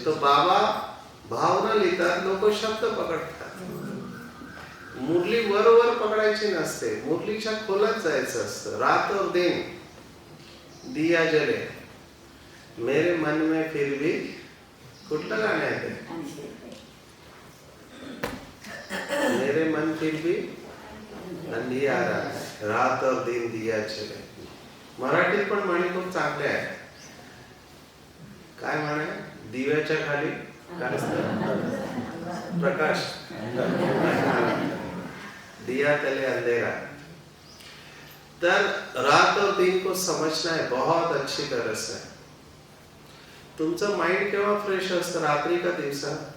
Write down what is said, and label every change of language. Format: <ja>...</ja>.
<mr>तो बाबा भावना लिहितात, लोक शब्द पकडतात. मुरली वर पकडायची नसते, मुरलीच्या खोलात जायचं असतं.</mr> <hi>रात और दिन दिया जले मेरे मन में फिर भी.</hi> <mr>कुठलं गाणं आहे ते?</mr> <hi>मेरे मन फिर भी अंधियारा है, रात और दिन दिया चले.</hi> <mr>मराठीत पण म्हणी खूप चांगल्या आहेत. काय म्हणे? दिव्याच्या खाली काय असतं? प्रकाश.</mr> <hi>दिया तले अंधेरा. तर रात और दिन को समझना है बहुत अच्छी तरह से.</hi> <mr>तुमचं माइंड केव्हा फ्रेश असतं, रात्री का दिवसा?</mr>